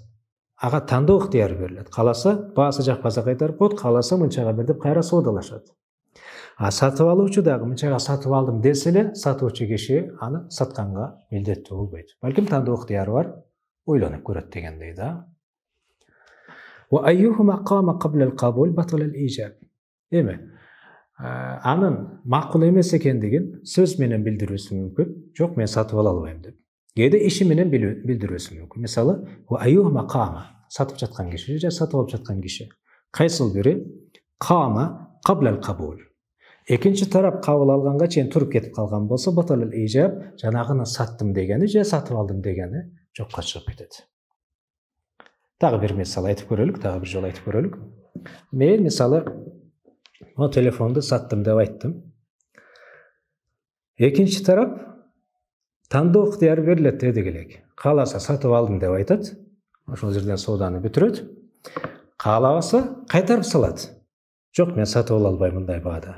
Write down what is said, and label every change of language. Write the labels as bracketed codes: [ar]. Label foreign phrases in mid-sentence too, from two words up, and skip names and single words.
[ky] Ага тандоо ыктыяры берилет. Кааласа баасы жакпаса кайтарып коет, кааласа мынчага бер деп кайра соодалашат. Сатып алуучу дагы мынчага сатып алдым десе эле, сатуучу киши аны сатканга милдеттүү болбойт. Балким тандоо ыктыяры бар, ойлонуп көрөт дегендей да. [ar] وأيهما قام قبل القبول بطل الإيجاب. [ky] Эми анын макул эмес экендигин сөз менен билдирүүсү мүмкүн. Жок, мен сатып ала албайм деп. Кээде иши менен билдирүүсү мүмкүн. Мисалы, [ar] وأيهما قام, [ky] сатып жаткан киши же сатып алып жаткан киши. Кайсыл бири [ar] قام قبل القبول. [ky] Экинчи тарап кабыл алганга чейин туруп кетип калган болсо, [ar] بطل الإيجاب, [ky] жанагыны саттым дегени же сатып алдым дегени жокко чыгып кетет. [kk] Тағы бір мисал айтып көрелік, тағы бір жол айтып көрелік. [ky] Мен мисалы о телефонды саттым деп айттым. Экинчи тарап тандоо ыктыяры берилет деди элек. Кааласа сатып алдым деп айтат. Ошол жерден сооданы бүтүрөт. Каалабаса кайтарып салат. Жок, мен сатып ала албайм мындай баада.